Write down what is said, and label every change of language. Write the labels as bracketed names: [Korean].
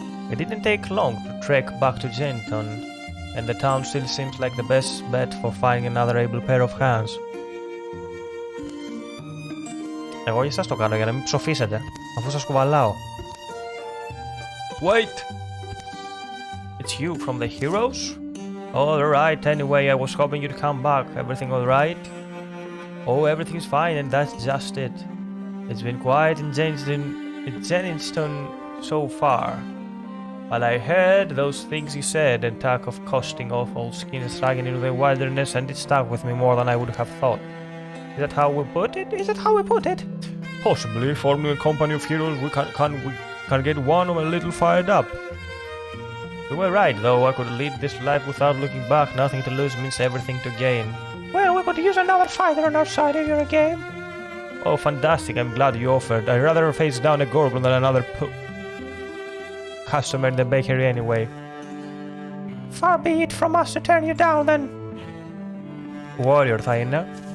[English] It didn't take long to trek back to Jenton, and the town still seems like the best bet for finding another able pair of hands. [Greek] Εγώ για σας το κάνω για να μην ψοφήσετε, αφού σας κουβαλάω. [English] Wait! It's you from the heroes? All right, anyway, I was hoping you'd come back. Everything all right? Oh, everything's fine, and that's just it. It's been quiet in Jenningston so far. But I heard those things you said and talk of costing off old skin and dragging into the wilderness, and it stuck with me more than I would have thought. Is that how we put it? Is that how we put it? Possibly, forming a company of heroes, we can get one a little fired up. You were right, though. I could lead this life without looking back. Nothing to lose means everything to gain. Well, we could use another fighter on our side if you're a game. Oh, fantastic. I'm glad you offered. I'd rather face down a goblin than another customer in the bakery anyway. Far be it from us to turn you down then. [Greek] Warrior θα είναι.